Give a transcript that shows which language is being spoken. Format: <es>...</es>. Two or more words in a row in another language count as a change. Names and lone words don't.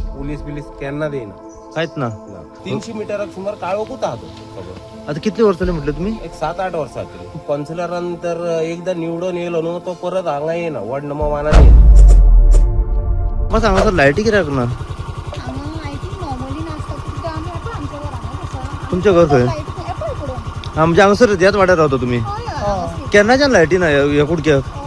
<kok>पोलीस बिलीस केन्ना देईना काहीच ना. 300 मिटराक सुमार काळोखूच आहा तो सगळं.</kok> <mr>आता किती वर्ष झाली म्हटलं तुम्ही?</mr> <kok>एक 7-8 वर्सां जातली. कौन्सिलरानंतर एकदा निवडून येयलो न्हू तो परत हांगा येना, वॉर्ड नंबर 1 येना. मग सांगा सर, लायटी कित्याक ना तुमच्या घर खंय? हा म्हणजे हांगासर ह्याच वाड्यार रावता तुम्ही? केन्नाच्यान लायटी ना ह्या कुडक्याक?</kok>